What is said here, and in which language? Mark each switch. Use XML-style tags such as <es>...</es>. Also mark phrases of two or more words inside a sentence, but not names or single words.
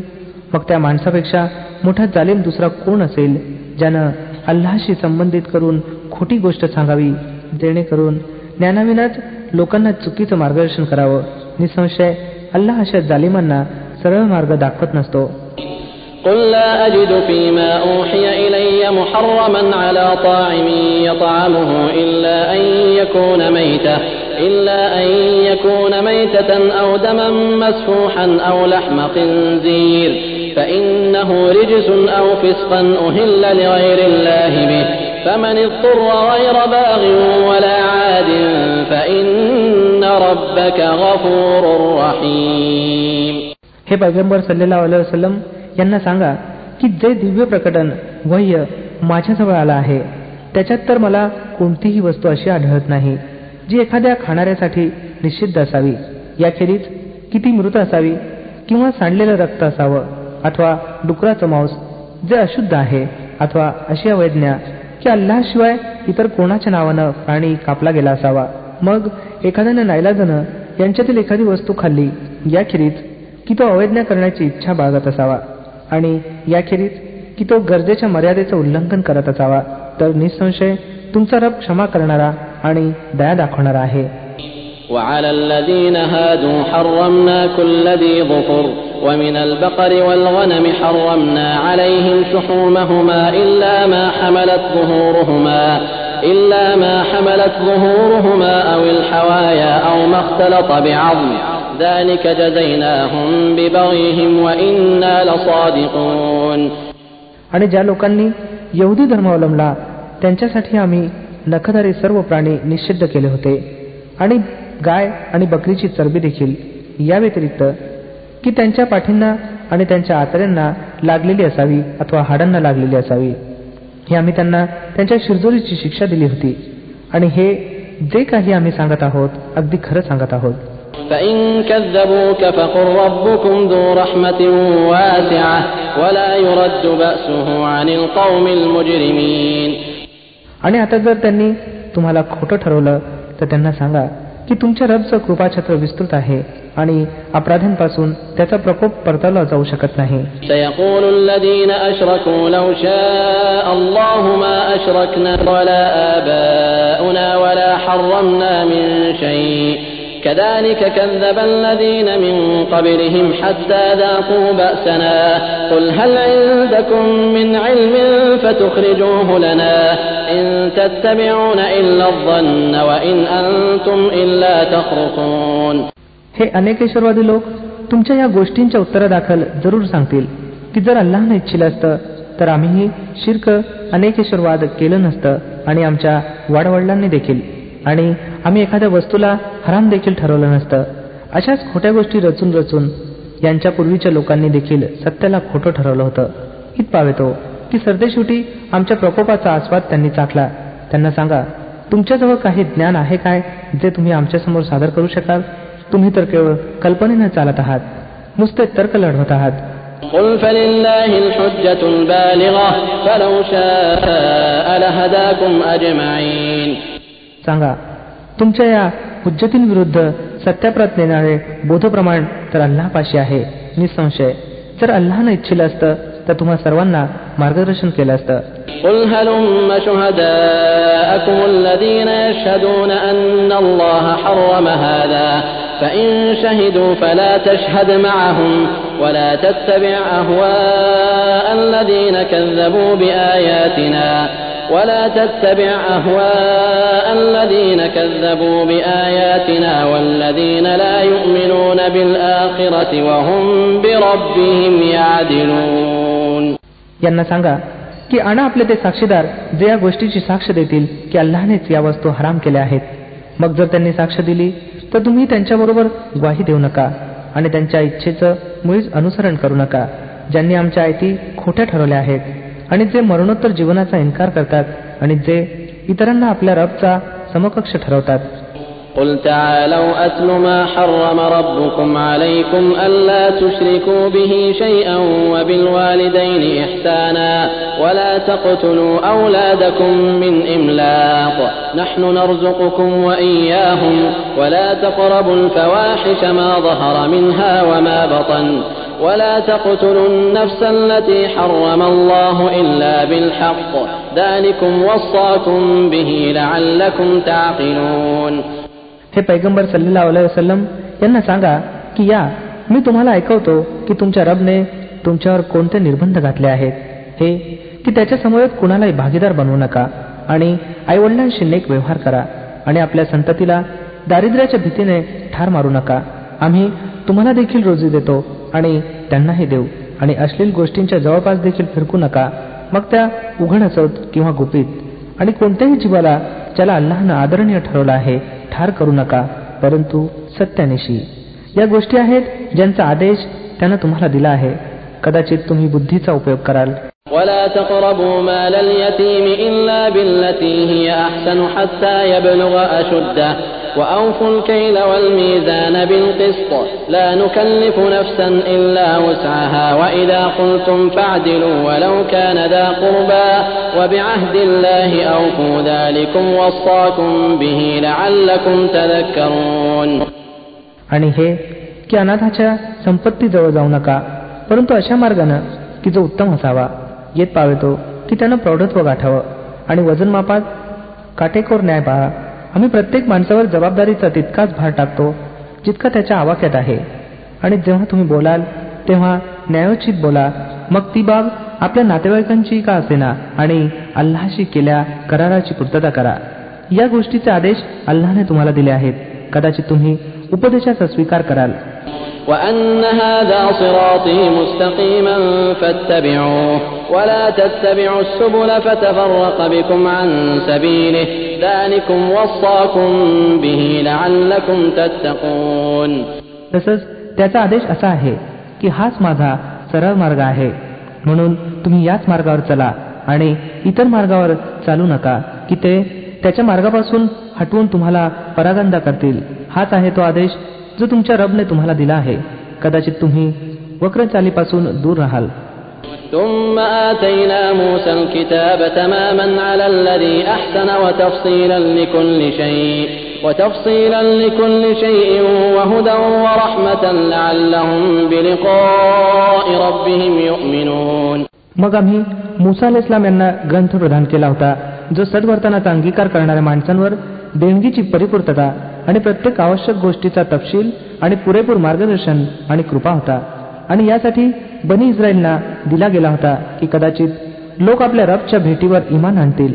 <mr>मग त्या माणसापेक्षा मोठा जालिम दुसरा कोण असेल ज्यानं अल्लाहशी संबंधित करून खोटी गोष्ट सांगावी जेणेकरून ज्ञानाविनाच लोकांना चुकीचं मार्गदर्शन करावं? निसंशय अल्लाह अशा जालिमांना सरळ मार्ग दाखवत नसतो.</mr> <ar>قل لا أجد فيما أوحي إلي محرما على طاعم يطعمه إلا أن يكون ميتة أو دما مسفوحا أو لحم خنزير فإنه رجس أو فسقا أهل لغير الله به فمن اضطر غير باغ ولا عاد فإن ربك غفور رحيم.</ar> <mr>हे पैगंबर</mr> <ar>صلى الله عليه وسلم</ar> <mr>यांना सांगा की जे दिव्य प्रकटन वह्य माझ्याजवळ आला आहे त्याच्यात तर मला कोणतीही वस्तू अशी आढळत नाही जी एखाद्या खाणाऱ्यासाठी निषिद्ध असावी, याखेरीज किती मृत असावी किंवा सांडलेलं रक्त असावं अथवा डुकराचं मांस जे अशुद्ध आहे अथवा अशी अवैज्ञा की अल्लाहशिवाय इतर कोणाच्या नावानं प्राणी कापला गेला असावा. मग एखाद्यानं नाईलाजानं यांच्यातील एखादी वस्तू खाल्ली, याखेरीज की तो अवैज्ञा करण्याची इच्छा बाळगत असावा आणि याखेरीज की तो गरजेच्या मर्यादेचं उल्लंघन करत असावा, तर निसंशय तुमचा रब क्षमा करणारा आणि दया दाखवणारा आहे.</mr> <ar>وعلى الذين هادوا حرمنا كل ذي ظفر ومن البقر والغنم حرمنا عليهم شحومهما إلا ما حملت ظهورهما أو الحوايا أو ما اختلط بعظم ذلك جزيناهم ببغيهم وإنا لصادقون.</ar> <mr>आणि ज्या लोकांनी यहुदी धर्म अवलंबला त्यांच्यासाठी आम्ही नखधारी सर्व प्राणी निषिद्ध केले होते आणि गाय आणि बकरीची चरबी देखील, या व्यतिरिक्त की त्यांच्या पाठींना आणि त्यांच्या आतड्यांना लागलेली असावी अथवा हाडांना लागलेली असावी, हे आम्ही त्यांना त्यांच्या शिरजोरीची शिक्षा दिली होती. आणि हे जे काही आम्ही सांगत आहोत अगदी खरं सांगत आहोत.</mr> <ar>فإن كذبوك فقل ربكم ذو رحمة واسعة ولا يرد بأسه عن القوم المجرمين.</ar> <mr>आणि आता जर त्यांनी तुम्हाला खोटं ठरवलं तर त्यांना सांगा की तुमच्या रबचं कृपाछत्र विस्तृत आहे आणि अपराध्यांपासून त्याचा प्रकोप परतावला जाऊ शकत नाही.</mr> <ar>سيقول الذين أشركوا لو شاء الله ما أشركنا ولا آباؤنا ولا حرمنا من شيء كذلك كذب الذين من قبلهم حتى ذاقوا بأسنا قل هل عندكم من علم فتخرجوه لنا إن تتبعون إلا الظن وإن أنتم إلا تخرصون.</ar> <mr>हे अनेकेश्वरवादी लोक तुमच्या या गोष्टींच्या उत्तरादाखल जरूर सांगतील की जर अल्लाहने इच्छिलं असतं तर आम्हीही शिर्क अनेकेश्वरवाद केलं नसतं आणि आमच्या वाडवडिलांनी देखील, आणि आम्ही एखाद्या वस्तूला हराम देखील ठरवलं नसतं. अशाच खोट्या गोष्टी रचून रचून यांच्या पूर्वीच्या लोकांनी देखील सत्याला खोटं ठरवलं होतं. इत पावेतो की सरदेशेवटी आमच्या प्रकोपाचा आस्वाद त्यांनी चाखला. त्यांना सांगा, तुमच्याजवळ काही ज्ञान आहे काय जे तुम्ही आमच्यासमोर सादर करू शकाल? तुम्ही तर केवळ कल्पनेनं चालत आहात, नुसते तर्क लढवत आहात.</mr> <ar>قل فلله الحجة البالغة فلو شاء لهداكم أجمعين.</ar> <mr>सांगा, तुमच्या या हुज्जतींविरुद्ध सत्याप्रत नेणारे बोधप्रमाण तर अल्लाहपाशी आहे. निसंशय जर अल्लाहनं इच्छिलं असतं तर तुम्हा सर्वांना मार्गदर्शन केलं असतं.</mr> <ar>قل هلم شهداءكم الذين يشهدون أن الله حرم هذا فإن شهدوا فلا تشهد معهم ولا تتبع أهواء الذين كذبوا بآياتنا والذين لا يؤمنون بالآخرة وهم بربهم يعدلون.</ar> <mr>यांना सांगा की आणा आपले ते साक्षीदार जे या गोष्टीची साक्ष देतील की अल्लाहनेच या वस्तू हराम केल्या आहेत. मग जर त्यांनी साक्ष दिली तर तुम्ही त्यांच्याबरोबर ग्वाही देऊ नका आणि त्यांच्या इच्छेचं मुळीच अनुसरण करू नका, ज्यांनी आमच्या आयती खोट्या ठरवल्या आहेत आणि जे मरणोत्तर जीवनाचा इन्कार करतात आणि जे इतरांना आपल्या रबचा समकक्ष ठरवतात.</mr> <ar>قل تعالوا أتل ما حرم ربكم عليكم ألا تشركوا به شيئا وبالوالدين إحسانا ولا تقتلوا أولادكم من إملاق نحن نرزقكم وإياهم ولا تقربوا الفواحش ما ظهر منها وما بطن ولا تقتلوا النفس التي حرم الله إلا بالحق ذلكم وصاكم به لعلكم تعقلون.</ar> <mr>हे पैगंबर</mr> <ar>صلى الله عليه وسلم</ar> <mr>यांना सांगा की या मी तुम्हाला ऐकवतो की तुमच्या रबने तुमच्यावर कोणते निर्बंध घातले आहेत, हे की त्याच्या समवेत कुणालाही भागीदार बनवू नका आणि आईवडिलांशी नेक व्यवहार करा आणि आपल्या संततीला दारिद्र्याच्या भीतीने ठार मारू नका. आम्ही तुम्हाला देखील रोजी देतो आणि त्यांनाही देऊ आणि अश्लील गोष्टींच्या जवळपास देखील फिरकू नका, मग त्या उघड असोत किंवा गुपित. आणि कोणत्याही जीवाला ज्याला अल्लाहनं आदरणीय ठरवलं आहे ठार करू नका, परंतु सत्यानिशी. या गोष्टी आहेत ज्यांचा आदेश त्यानं तुम्हाला दिला आहे. कदाचित तुम्ही बुद्धीचा उपयोग कराल.</mr> <ar>ولا تقربوا مال اليتيم إلا بالتي هي أحسن حتى يبلغ أشده وأوفوا الكيل والميزان بالقسط لا نكلف نفسا إلا وسعها وإذا قلتم فاعدلوا ولو كان ذا قربى وبعهد الله أوفوا ذلكم وصاكم به لعلكم تذكرون.</ar> <mr>आणि हे की अनाथाच्या संपत्तीजवळ जाऊ नका, परंतु अशा मार्गानं की जो उत्तम असावा, येत पावेतो की त्यानं प्रौढत्व गाठावं आणि वजनमापात काटेकोर न्याय पाळा. आम्ही प्रत्येक माणसावर जबाबदारीचा तितकाच भार टाकतो जितका त्याच्या आवाक्यात आहे. आणि जेव्हा तुम्ही बोलाल तेव्हा न्यायोचित बोला, मग ती बाब आपल्या नातेवाईकांची का असेना, आणि अल्लाहशी केल्या कराराची पूर्तता करा. या गोष्टीचे आदेश अल्लाहने तुम्हाला दिले आहेत. कदाचित तुम्ही उपदेशाचा स्वीकार कराल.</mr> <ar>وأن هذا صراطي مستقيما فاتبعوه ولا تتبعوا السبل فتفرق بكم عن سبيله ذلكم وصاكم به لعلكم تتقون.</ar> <mr>तसंच त्याचा आदेश असा आहे की हाच माझा सरळ मार्ग आहे, म्हणून तुम्ही याच मार्गावर चला आणि इतर मार्गावर चालू नका की ते त्याच्या मार्गापासून हटवून तुम्हाला परागंदा करतील. हाच आहे तो आदेश जो तुमच्या रबने तुम्हाला दिला आहे. कदाचित तुम्ही वक्रचालीपासून दूर राहाल.</mr> <ar>ثم آتينا موسى الكتاب تماما على الذي أحسن وتفصيلا لكل شيء وهدى ورحمة لعلهم بلقاء ربهم يؤمنون.</ar> <mr>मग आम्ही मूसा अलैहिस्सलाम यांना ग्रंथ प्रदान केला होता जो सद्वर्तनाचा अंगीकार करणाऱ्या माणसांवर देणगीची परिपूर्तता आणि प्रत्येक आवश्यक गोष्टीचा तपशील आणि पुरेपूर मार्गदर्शन आणि कृपा होता. आणि यासाठी बनी इस्रायलना दिला गेला होता की कदाचित लोक आपल्या रबच्या भेटीवर ईमान आणतील.</mr>